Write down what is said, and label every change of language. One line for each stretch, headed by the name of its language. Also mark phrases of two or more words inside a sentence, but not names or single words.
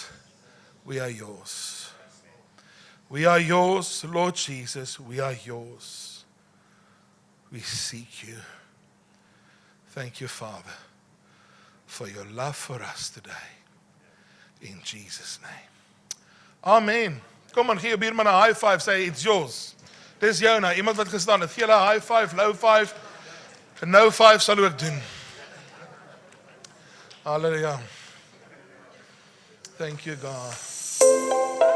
English: We are yours. We are yours, Lord Jesus. We are yours. We seek you. Thank you, Father, for your love for us today. In Jesus' name. Amen.
Afrikaans: Kom aan, gee jou buurman 'n
English: high five,
Afrikaans: sê
English: it's yours.
Afrikaans: Dis jou nou, iemand wat gestaan het. Gee hulle 'n
English: high five, low five.
Afrikaans: En
English: no five
Afrikaans: sal ook doen.
English: Halleluja. Thank you, God.